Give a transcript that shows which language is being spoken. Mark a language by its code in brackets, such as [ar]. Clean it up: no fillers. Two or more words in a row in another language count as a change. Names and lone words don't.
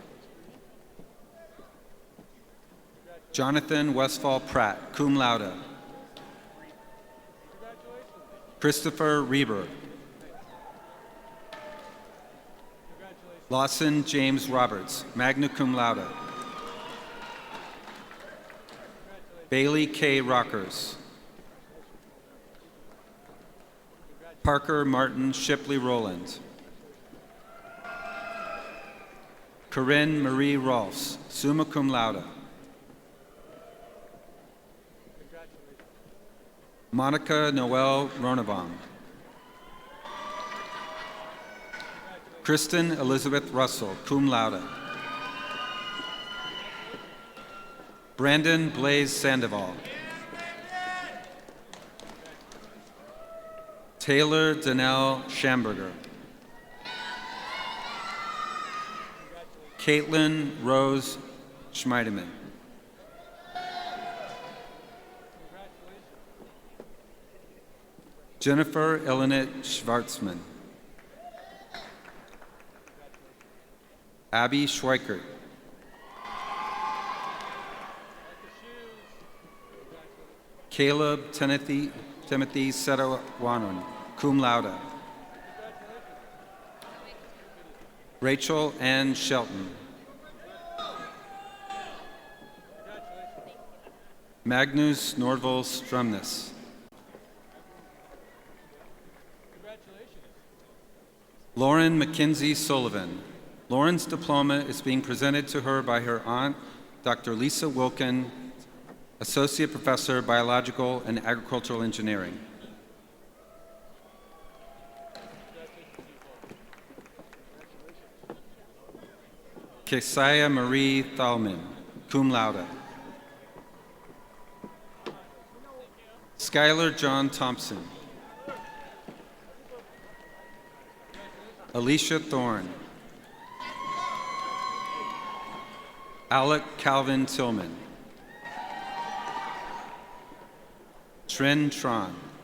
[en] Jonathan Westfall Pratt, [la] cum laude. [en] Christopher Reber. Lawson James Roberts, [la] magna cum laude. [en] Bailey K. Rockers. Parker Martin Shipley Rowland. Corinne Marie Rolfs, [la] summa cum laude. [en] Monica Noel Ronabaum. Kristen Elizabeth Russell, [la] cum laude. [en] Brandon Blaze Sandoval. Taylor Danelle Schamberger. Caitlin Rose Schmeideman. Jennifer Eleanor Schwartzman. Abby Schweikert. Caleb Timothy Setawanan, [la] cum laude. [en] Rachel Ann Shelton. Magnus Nordvold Strömness. Lauren Mackenzie Sullivan. Lauren's diploma is being presented to her by her aunt, Dr. Lisa Wilkin, Associate Professor, Biological and Agricultural Engineering. Kesia Marie Thalman, [la] cum laude. [en] Skylar John Thompson. Alicia Thorne. Alec Calvin Tillman. Trin Tron.